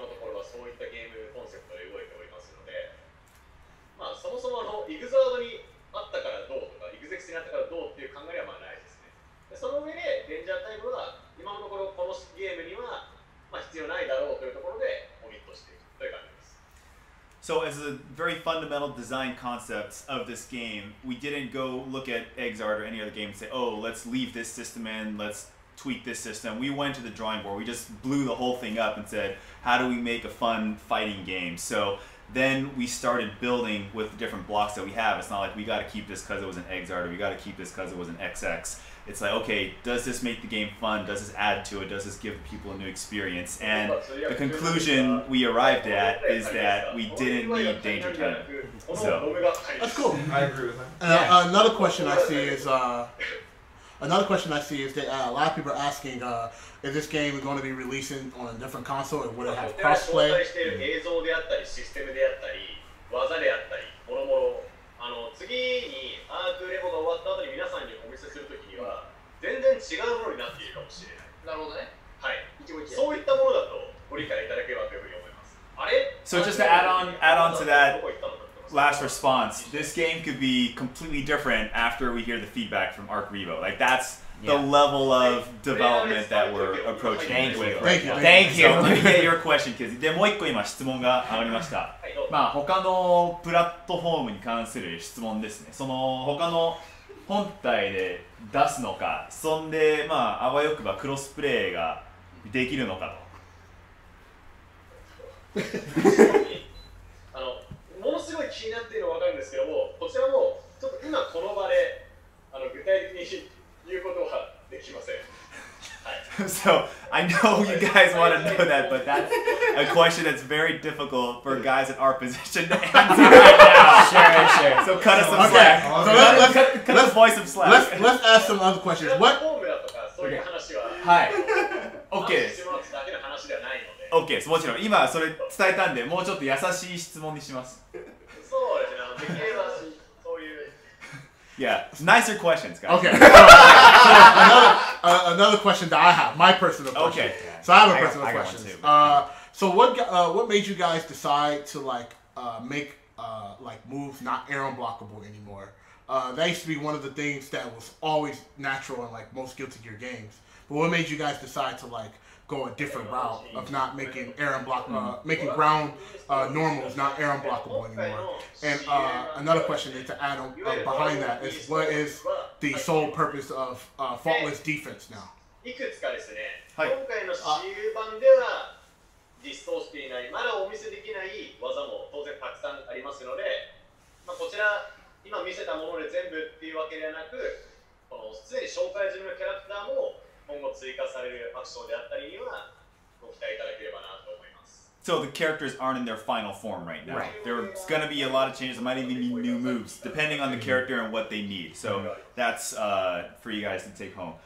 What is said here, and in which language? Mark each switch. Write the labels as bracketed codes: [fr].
[ja] 今のところはそういったゲームコンセプトで動いておりますので、そもそもイグザードにあったからどうとか、イグゼクスにあったからどうっていう考えはないですね。でその上で、デンジャータイムは今のところこのゲームには必要ないだろうというところでオミットしているという感じです。 [en] So as a very fundamental design concept of this game, we didn't go look at Exart or any other game and say, oh, let's leave this system in, let's tweak this system. We went to the drawing board. We just blew the whole thing up and said, how do we make a fun fighting game? So then we started building with the different blocks that we have. It's not like we got to keep this because it was an Exart or we got to keep this because it was an XX. It's like, okay, does this make the game fun? Does this add to it? Does this give people a new experience? And the conclusion we arrived at is that we didn't need Danger Time. So that's cool. I agree with that. Another question I see is that a lot of people are asking, is this game going to be releasing on a different console, or will it have crossplay? [ja] 映像であったり、システムであったり、技であったり、もろもろ次にアークレボが終わった後に皆さんにお見せするときには全然違うものになっているかもしれない。なるほどね。はい。そういったものだとご理解いただければというふうに思います。あれ [en] So just to add on to that last response, this game could be completely different after we hear the feedback from Arc Revo. Like that's the level of development that we're approaching. Thank you. Thank you. So let me get your question, Kiske. [ja] でもう一個今質問が上がりました。他のプラットフォームに関する質問ですね。その他の本体で出すのか、そんであわよくばクロスプレイができるのかと。ものすごい気になっているのは分かるんですけども、こちらもちょっと今この場で具体的に言うことはできません。 [en] So I know you guys want to know that, but that's a question that's very difficult for guys in our position to answer right now. Sure. So cut us some slack. So let's voice some slack. Let's ask some other questions. What? [ja] そういう話は、はい。OK です。だけの話ではないので。 OK です。もちろん今それ伝えたんで、もうちょっと優しい質問にします。そうですね。できればそういう。 [en] Yeah, nicer questions, guys. Okay. Another question that I have, my personal question. Okay. So I have a personal question. So what made you guys decide to make moves not arrow blockable anymore? That used to be one of the things that was always natural in most Guilty Gear games. But what made you guys decide to go a different route of not making making ground normals not arrow blockable anymore? And another question to add on behind that is, what is the sole purpose of faultless defense now? [ja] いくつかですね、今回のCU版では実装していない、まだお見せできない技も当然たくさんありますので、こちら今見せたもので全部っていうわけではなく、すでに紹介済みのキャラクターも今後追加されるアクションであったりにはご期待いただければなと思います。 [en] So the characters aren't in their final form right now. Right. There's going to be a lot of changes. There might even be new moves depending on the character and what they need. So that's for you guys to take home.